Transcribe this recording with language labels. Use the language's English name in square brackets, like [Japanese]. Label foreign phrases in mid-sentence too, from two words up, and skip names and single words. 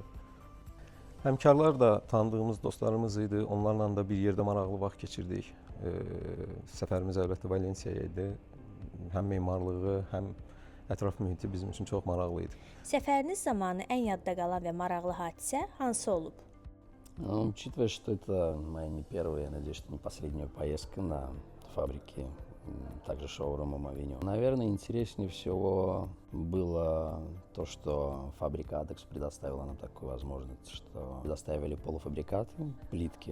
[Azerbaijani] Həmkarlar da tanıdığımız dostlarımız idi. Onlarla da bir yerdə maraqlı vaxt keçirdik. Səfərimiz əlbəttə Valensiyaya idi. Həm memarlığı, həm ətraf mühiti bizim üçün çox maraqlı idi. Səfəriniz zamanı ən yadda qalan və maraqlı hadisə hansı olub? [Russian] Ну, учитывая, что это моя не первая, я надеюсь, что не последняя поездка на фабрике, также шоурумом Авеню. Наверное, интереснее всего было то, что фабрика ADEX предоставила нам такую возможность, что предоставили полуфабрикаты, плитки.